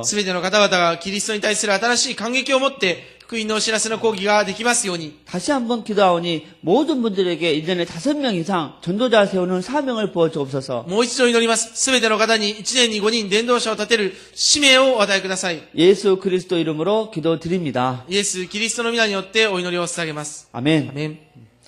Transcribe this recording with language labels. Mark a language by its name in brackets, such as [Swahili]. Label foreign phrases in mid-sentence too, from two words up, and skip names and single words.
[Japanese] すべての方々がキリストに対する新しい感激を持って福音のお知らせの講義ができますように。 [Korean] 다시 한번 기도하오니 모든 분들에게 1년에 5명 이상 전도자 세우는 사명을 부어 주옵소서. [Japanese] もう一度祈ります。すべての方に1年に5人伝道者を立てる使命をお与えください。 [Korean] 예수 그리스도 이름으로 기도드립니다. [Japanese] イエス・キリストの皆によってお祈りを捧げます。 [Korean] 아멘. [Japanese] アメン。